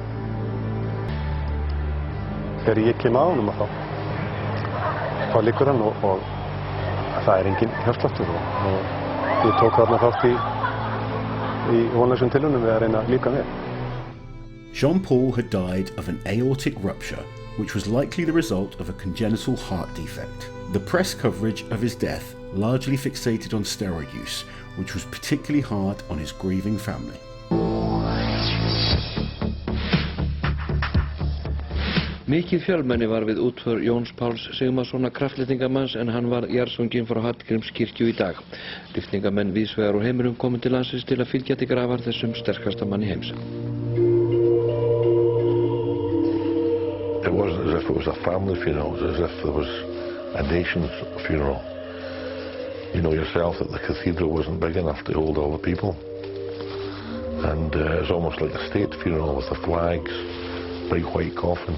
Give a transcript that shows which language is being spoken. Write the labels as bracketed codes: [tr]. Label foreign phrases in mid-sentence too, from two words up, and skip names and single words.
[is] Þegar ég kem á honum þá liggur hann og það engin hjartsláttur og ég tók þarna þátt í vonlausum tilraunum við að reyna að líka með. [en] Jón Páll had died of an aortic rupture, which was likely the result of a congenital heart defect. The press coverage of his death largely fixated on steroid use, which was particularly hard on his grieving family. [is] Mikið fjölmenni var við útför Jóns Pálls Sigmarssonar kraftlyftingamanns en hann var jarðsunginn frá Hallgrímskirkju í dag. Lyftingamenn víðsvegar úr heiminum komu til landsins til að fylgja til grafar þessum sterkasta manni heims. [en] It wasn't as if it was a family funeral, it was as if there was a nation's funeral. You know yourself that the cathedral wasn't big enough to hold all the people. And it's almost like a state funeral with the flags, big white coffin.